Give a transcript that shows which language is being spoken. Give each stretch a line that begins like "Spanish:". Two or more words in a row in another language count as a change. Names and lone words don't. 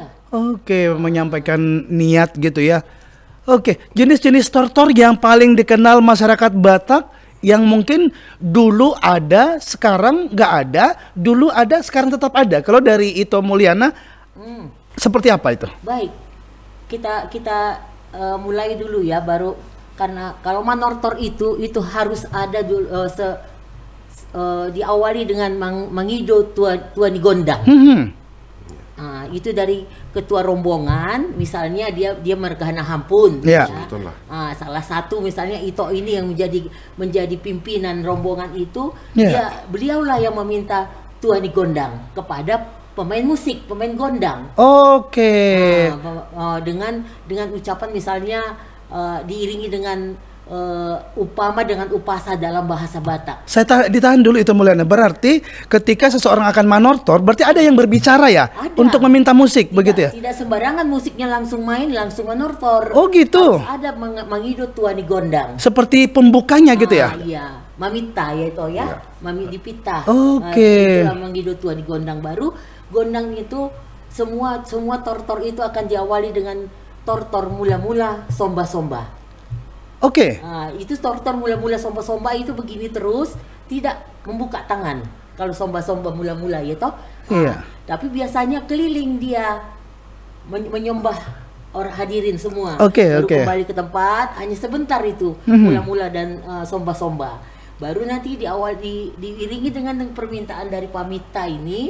Indonesian: Oke, menyampaikan niat gitu ya. Oke, jenis-jenis tortor yang paling dikenal masyarakat Batak yang mungkin dulu ada, sekarang nggak ada, dulu ada, sekarang tetap ada. Kalau dari Ito Mulyana, seperti apa itu? Baik, kita mulai dulu ya, baru karena kalau manortor itu harus ada dulu, diawali dengan
Batak Toba: mangido tuan gondang.
Indonesian: Itu dari ketua rombongan, misalnya dia mergana hampun, ya. Salah satu misalnya Ito ini yang menjadi pimpinan rombongan itu, beliaulah yang meminta tuan gondang kepada pemain musik, pemain gondang. Oke. Dengan ucapan misalnya diiringi dengan upama dengan upasa dalam bahasa Batak. Saya ditahan dulu itu Mulyana. Berarti ketika seseorang akan manortor, berarti ada yang berbicara ya, untuk meminta musik, begitu ya? Tidak sembarangan musiknya langsung main, langsung manortor. Oh gitu. Harus ada
Batak Toba: mangidot tuani gondang.
Indonesian: Seperti pembukanya gitu ya? Iya, mamita ya itu ya, mami dipita. Oke. Itulah
Batak Toba: mangidot tuani gondang.
Indonesian: Baru gondang itu semua tortor itu akan diawali dengan tortor mula-mula somba-somba. Oke. Itu tortor mula-mula somba-somba itu begini terus, tidak membuka tangan. Kalau somba-somba mula-mula ya toh. Iya. Tapi biasanya keliling dia menyembah orang hadirin semua. Oke. Kembali ke tempat hanya sebentar itu mula-mula dan somba-somba. Baru nanti di awal diiringi dengan permintaan dari pamita ini.